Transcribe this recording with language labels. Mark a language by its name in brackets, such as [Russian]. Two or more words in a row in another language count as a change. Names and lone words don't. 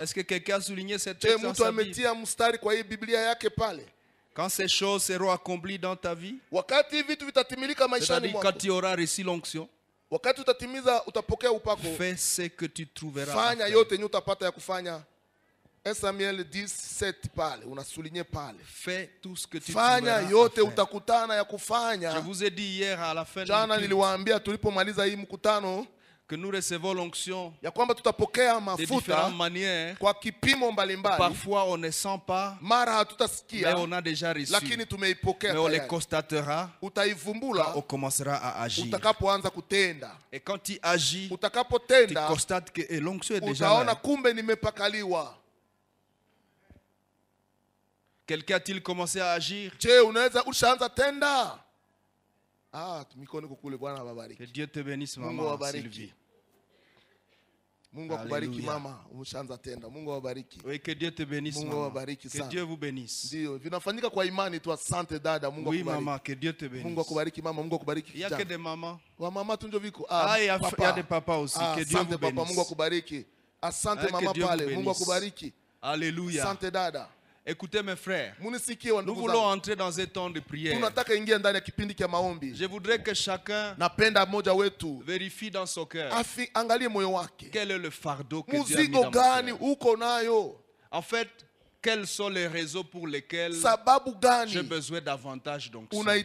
[French] Est-ce que quelqu'un a souligné cette texte dans sa Bible? Quand ces choses seront accomplies dans ta vie, c'est-à-dire quand tu auras reçu l'onction, fais ce que tu trouveras. [Swahili] 1 Samuel 10:7 pale unasulinye pale. [French] Fais tout ce que tu [Swahili] fanya yote utakutana ya kufanya. [French] Je vous ai dit hier à la fin [Swahili] jana niliwaambia tulipomaliza hii mkutano [French] que nous recevons l'onction [Swahili] ya kwamba tutapokea [French] de différentes manières. [Swahili] Kwa kipimo mbalimbali. [French] Parfois on ne sent pas, [Swahili] mara hatutasikia, [French] mais on a déjà reçu. [Swahili] Lakini tumeipokea. [French] Mais on les constatera, [Swahili] utaivumbula [French] quand on commencera à agir. [Swahili] Utakapoanza kutenda. [French] Et quand tu agis, [Swahili] utakapotenda, [French] tu constates que l'onction est déjà [Swahili] utaona [French] là. [Swahili] kumbe nimepakaliwa. [French] Quelqu'un a-t-il commencé à agir? Que Dieu te bénisse, maman Sylvie. [Swahili] Mungu akubariki mama, umeshaanza tenda. Mungu awabariki. [French] Oui, que Dieu te bénisse, maman. Que Dieu vous bénisse. [Swahili] Ndio, vinafanyika kwa imani tu. Asante dada, Mungu akubariki. [French] Oui maman, que Dieu te bénisse. [Swahili] Mungu akubariki mama, Mungu akubariki. [French] Il y a que des mamans. [Swahili] Wa mama tu ndio viko. [French] Il y a des papas aussi. Que Dieu vous bénisse. [Swahili] Papa, Mungu akubariki. Asante mama pale, Mungu akubariki. Alléluia. Asante dada. [French] Écoutez mes frères, nous voulons entrer dans un temps de prière. Je voudrais que chacun vérifie dans son cœur quel est le fardeau que Dieu a mis dans mon cœur. En fait, quels sont les réseaux pour lesquels j'ai besoin davantage d'onction.